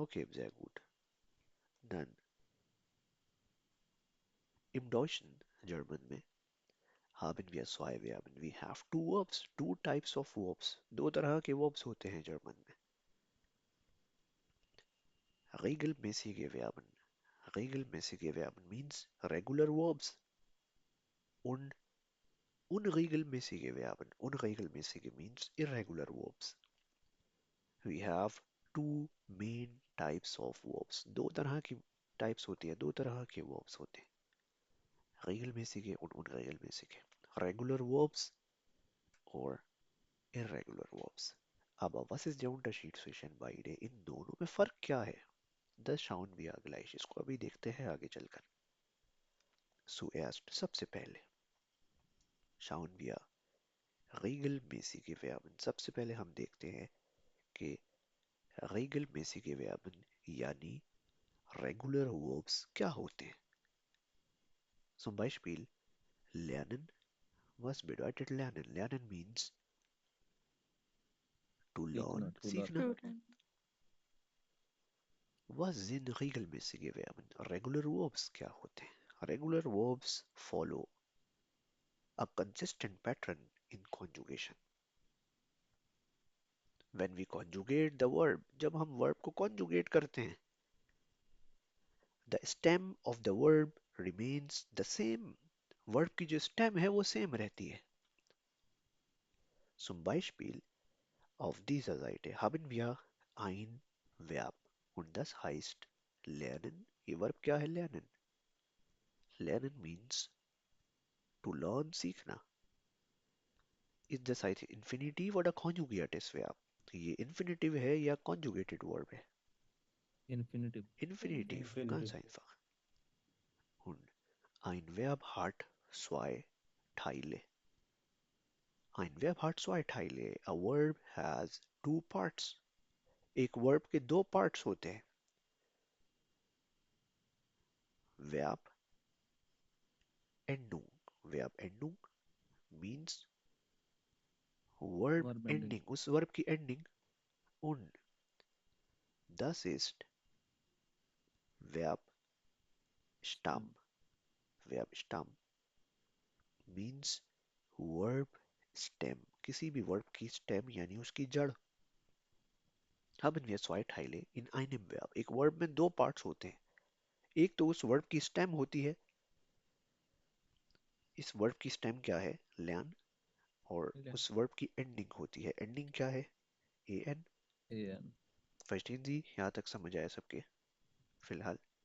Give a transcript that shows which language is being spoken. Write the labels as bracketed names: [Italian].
[German] ओके, sehr gut. Dann im Deutschen, German में haben wir zwei Verben. [English] We have two verbs, two types of verbs. [Hindi] दो तरह के verbs होते हैं German में. [German] regelmäßige Verben. regelmäßige Verben [English] means regular verbs. [German] Und unregelmäßige Verben. [English] unregelmäßige means irregular verbs. We have two main types of verbs. [Hindi] दो तरह की types होती है, दो तरह के verbs होते हैं. [German] regelmäßige und unregelmäßige. [English] Regular verbs or irregular verbs. [German] Aber was ist der Unterschied zwischen beide? [Hindi] इन दोनों में फर्क क्या है? [German] Das schauen wir gleich. [Hindi] इसको अभी देखते हैं आगे चलकर. [German] Zuerst, [Hindi] सबसे पहले [German] schauen wir regelmäßige Verben. [Hindi] सबसे पहले हम देखते हैं कि regelmäßige Verben यानी regular verbs क्या होते हैं. [German] Zum Beispiel lernen. Was bedeutet lernen? [English] Lernen means to learn, [Hindi] सीखना, [English] to learn. Student. [German] Was sind regelmäßige Verben? [Hindi] Regular verbs क्या होते हैं? [English] Regular verbs follow a consistent pattern in conjugation. When we conjugate the verb, [Hindi] जब हम verb को conjugate करते हैं, [English] the stem of the verb remains the same. [Hindi] Verb की जो stem है वो same रहती है. [German] Zum Beispiel auf dieser Seite haben wir ein Verb und das heißt lernen. [Hindi] ये verb क्या है? [German] lernen. [English] Lernen means to learn, सीखना. Is the site infinitive or a conjugated verb? [Hindi] ये infinitive है या conjugated verb है? [English] Infinitive. [German] Infinitive, ganz [English] Infinitive. [German] einfach. Und ein Verb hat zwei Teile. Ein Verb hat zwei Teile. [English] A verb has two parts. [Hindi] एक verb के दो parts होते हैं. [German] Verb Endung. Verb Endung [English] means verb Verb ending. ending. [Hindi] उस verb की ending. [German] Und das ist Verb Stamm. [English] Verb Stamm means verb stem. [Hindi] किसी भी verb की stem यानी उसकी जड़. [German] Haben wir zwei Teile in einem Verb. [Hindi] एक verb में दो parts होते हैं. एक तो उस verb की stem होती है. इस verb की stem क्या है? [German] Lernen. और Lernen. [Hindi] उस verb की ending होती है. Ending क्या है? [German] an. An. [Hindi] फर्स्टीन जी, यहाँ तक समझ आया सबके फिलहाल?